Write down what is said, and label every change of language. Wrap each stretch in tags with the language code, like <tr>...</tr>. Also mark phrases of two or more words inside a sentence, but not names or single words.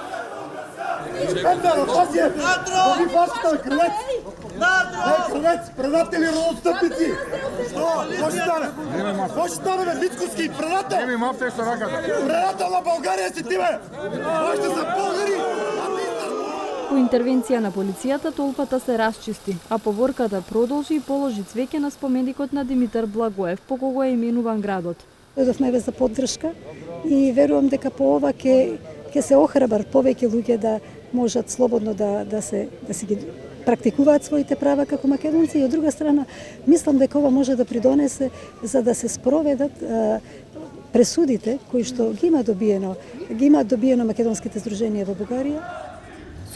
<bg>Крвец, предатели родостъпници! Що? Какво ще стане? Какво ще стане, бе? Мицкоски, предател! Не ми мавте с ръката! Предател на България си ти, бе! Още са българи!</bg> <mk>По интервенција на полицијата толпата се расчисти, а поворката продолжи и положи цвеќе на споменикот на Димитар Благоев, по кого е именуван градот. Дојдовме за поддршка и верувам дека по ова ќе се охрабрат повеќе луѓе да можат слободно да се ги практикуваат своите права како македонци и од друга страна мислам дека ова може да придонесе за да се спроведат пресудите кои што ги има добиено македонските здруженија во Бугарија.</mk>